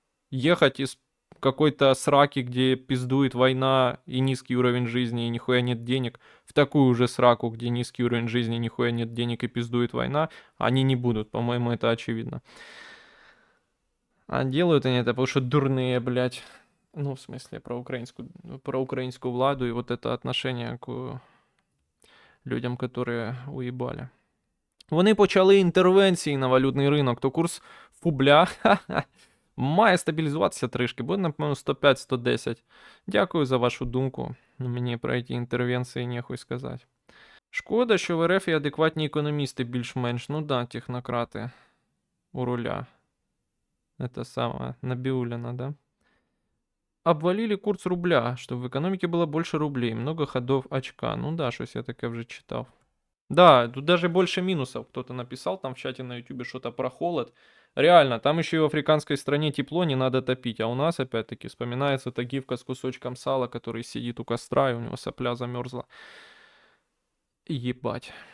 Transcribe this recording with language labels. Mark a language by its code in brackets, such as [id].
[ru] Ехать из какой-то сраки, где пиздует война и низкий уровень жизни, и нихуя нет денег, в такую же сраку, где низкий уровень жизни, нихуя нет денег и пиздует война, они не будут. По-моему, это очевидно. А делают они это, потому что дурные, блядь. Ну, в смысле, про украинскую владу и вот это отношение к людям, которые уїбали. [uk] Вони почали інтервенції на валютний ринок, то курс фубля має стабілізуватися трішки, буде, напевно, 105-110. Дякую за вашу думку. Мені про ці інтервенції нехуй сказати. Шкода, що в РФ є адекватні економісти більш-менш. [ru] Ну да, технократи у руля. Это самое, Набиуллина, да? Обвалили курс рубля, чтобы в экономике было больше рублей. Много ходов очка. Ну да, что я [uk] таке вже [ru] читал. Да, тут даже больше минусов. Кто-то написал там в чате на ютубе что-то про холод. Реально, там еще и в африканской стране тепло, не надо топить. А у нас, опять-таки, вспоминается та гифка с кусочком сала, который сидит у костра, и у него сопля замерзла. Ебать.